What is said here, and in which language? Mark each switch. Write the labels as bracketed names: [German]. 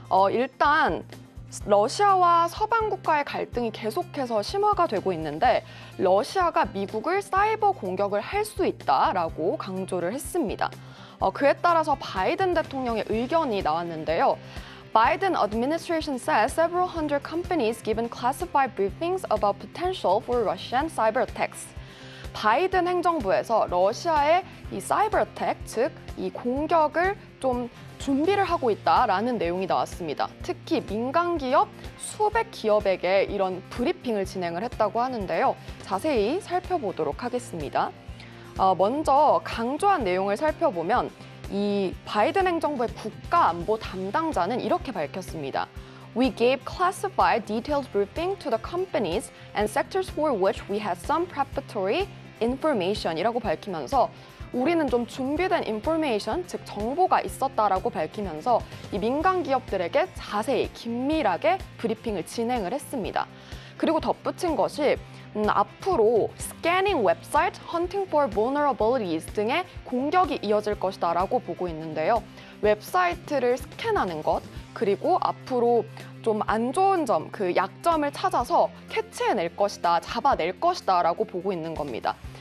[Korean] 일단 러시아와 서방 국가의 갈등이 계속해서 심화가 되고 있는데 러시아가 미국을 사이버 공격을 할 수 있다라고 강조를 했습니다. 그에 따라서 바이든 대통령의 의견이 나왔는데요. [English] Biden administration says several hundred companies given classified briefings about potential for Russian cyber attacks. [Korean] 바이든 행정부에서 러시아의 이 사이버 어택, 즉 이 공격을 좀 준비를 하고 있다라는 내용이 나왔습니다. 특히 민간 기업 수백 기업에게 이런 브리핑을 진행을 했다고 하는데요. 자세히 살펴보도록 하겠습니다. 먼저 강조한 내용을 살펴보면 이 바이든 행정부의 국가안보 담당자는 이렇게 밝혔습니다. [English] We gave classified detailed briefing to the companies and sectors for which we had some preparatory information [Korean] 이라고 밝히면서 우리는 좀 준비된 information, 즉 정보가 있었다라고 밝히면서 이 민간 기업들에게 자세히 긴밀하게 브리핑을 진행을 했습니다. 그리고 덧붙인 것이 앞으로 [English] scanning website, hunting for vulnerabilities [Korean] 등의 공격이 이어질 것이다라고 보고 있는데요. 웹사이트를 스캔하는 것, 그리고 앞으로 좀 안 좋은 점, 그 약점을 찾아서 캐치해낼 것이다, 잡아낼 것이다라고 보고 있는 겁니다.